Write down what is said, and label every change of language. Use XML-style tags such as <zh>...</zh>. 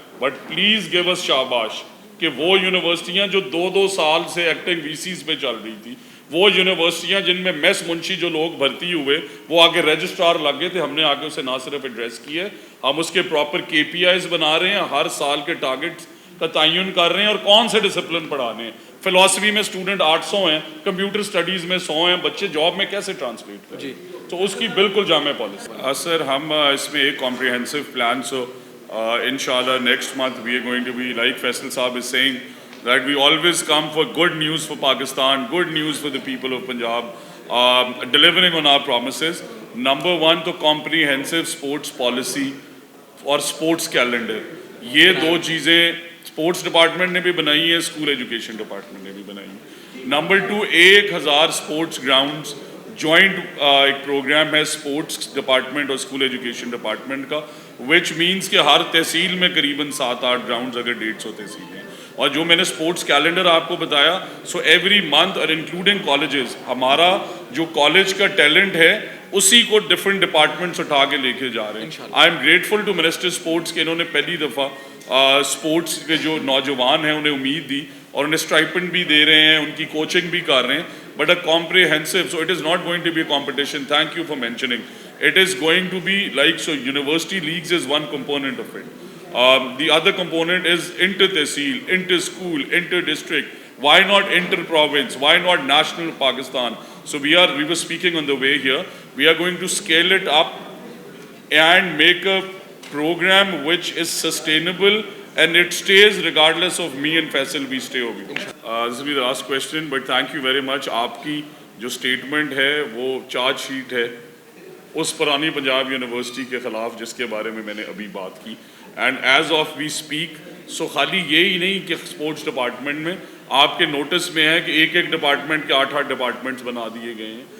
<en>but please give us شاباش</en> <ur>کہ وہ یونیورسٹیاں جو 2 سال سے ایکٹنگ VCs پہ چل رہی تھی, وہ یونیورسٹیاں جن میں میس منشی جو لوگ بھرتی ہوئے وہ آگے رجسٹرار لگ گئے تھے, ہم نے آگے اسے نہ صرف ایڈریس کیا ہے, ہم اس کے پراپر KPIs بنا رہے ہیں, ہر سال کے ٹارگٹس کا تعین کر رہے ہیں, اور کون سے ڈسپلن پڑھانے ہیں. فلاسفی میں اسٹوڈنٹ 800 ہیں, کمپیوٹر اسٹڈیز میں 100 ہیں, بچے جاب میں کیسے ٹرانسلیٹ کریں؟ جی, تو اس کی بالکل جامع پالیسی. سر ہم اس میں ایک comprehensive plan, so</ur> <en>inshallah next month we are going to be, like Faisal Saab is saying, that we always come for good news for Pakistan, good news for the people of Punjab, delivering on our promises.</en> <ur>Number 1 تو</ur> <en>comprehensive sports policy</en> <ur>اور</ur> <en>sports calendar,</en> <ur>یہ 2 چیزیں sports department نے بھی بنائی ہیں, school education department نے بھی بنائی ہیں. نمبر 2, 1000 اسپورٹس گراؤنڈس, جوائنٹ ایک پروگرام ہے اسپورٹس ڈپارٹمنٹ اور اسکول ایجوکیشن ڈپارٹمنٹ کا,</ur> <en>which means</en> <ur>کہ ہر تحصیل میں قریباً 7-8 گراؤنڈز, اگر 150 تحصیلیں ہیں. اور جو میں نے اسپورٹس کیلنڈر آپ کو بتایا,</ur> <en>so every month</en> <ur>اور انکلوڈنگ کالجز, ہمارا جو کالج کا ٹیلنٹ ہے اسی کو ڈفرینٹ ڈپارٹمنٹس اٹھا کے لے کے جا رہے ہیں.</ur> <en>I am grateful to minister sports</en> <ur>کہ انہوں نے پہلی دفعہ اسپورٹس کے جو نوجوان ہیں انہیں امید دی, اور انہیں اسٹائپنڈ بھی دے رہے ہیں, ان کی کوچنگ بھی کر رہے ہیں.</ur> <en>But a comprehensive, so it is not going to be a competition, thank you for mentioning. It is going to be like, so university leagues is one component of it. The other component is inter-tehsil, inter-school, inter-district. Why not inter-province? Why not national Pakistan? So we were speaking on the way here. We are going to scale it up and make a program which is sustainable, and it stays regardless of me and Faisal, we stay over here. This will be the last question, but thank you very much.</en> <ur>آپ کی جو statement ہے وہ charge sheet ہے اس پرانی Punjab university کے خلاف جس کے بارے میں نے ابھی بات کی.</ur> <en>and as of we speak so</en> <ur>خالی یہی نہیں کہ اسپورٹس ڈپارٹمنٹ میں آپ کے نوٹس میں ہے کہ ایک ڈپارٹمنٹ کے 8 ڈپارٹمنٹس بنا دیے گئے ہیں.</ur>